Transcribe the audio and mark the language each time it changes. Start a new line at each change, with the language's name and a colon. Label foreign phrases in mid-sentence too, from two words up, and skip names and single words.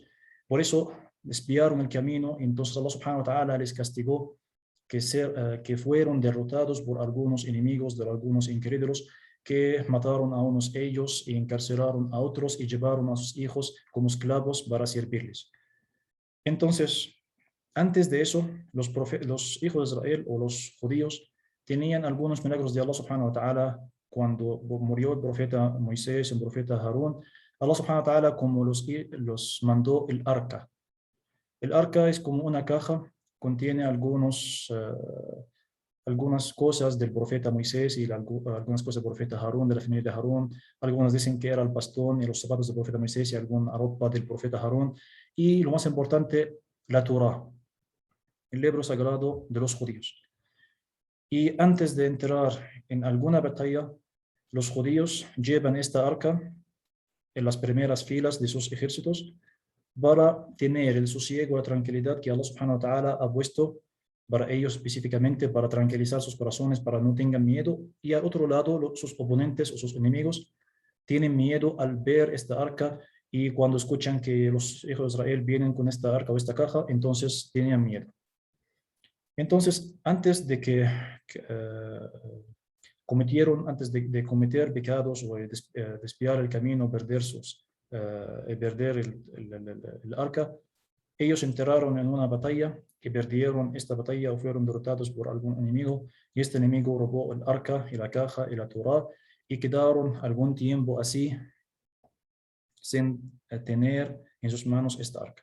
Spanish: Por eso desviaron el camino. Entonces,
Arabic: الله سبحانه وتعالى
Spanish: les castigó que fueron derrotados por algunos enemigos de algunos incrédulos que mataron a unos ellos y encarcelaron a otros y llevaron a sus hijos como esclavos para servirles. Entonces, antes de eso, los hijos de Israel o los judíos tenían algunos milagros de
Arabic: الله سبحانه وتعالى
Spanish: cuando murió el profeta Moisés, el profeta Harún.
Arabic: الله سبحانه وتعالى
Spanish: como los mandó el arca. El arca es como una caja, contiene algunas cosas del profeta Moisés y algunas cosas del profeta Harún, de la familia de Harún. Algunas dicen que era el bastón y los zapatos del profeta Moisés y alguna ropa del profeta Harún. Y lo más importante, la Torah, el libro sagrado de los judíos. Y antes de entrar en alguna batalla, los judíos llevan esta arca en las primeras filas de sus ejércitos para tener el sosiego, la tranquilidad que
Arabic: الله سبحانه وتعالى
Spanish: ha puesto para ellos específicamente, para tranquilizar sus corazones, para no tengan miedo. Y al otro lado, sus oponentes o sus enemigos tienen miedo al ver esta arca y cuando escuchan que los hijos de Israel vienen con esta arca o esta caja, entonces tienen miedo. Entonces, antes de antes de cometer pecados o desviar el camino, perder el arca, ellos entraron en una batalla y perdieron esta batalla o fueron derrotados por algún enemigo y este enemigo robó el arca y la caja y la Torah y quedaron algún tiempo así sin tener en sus manos esta arca.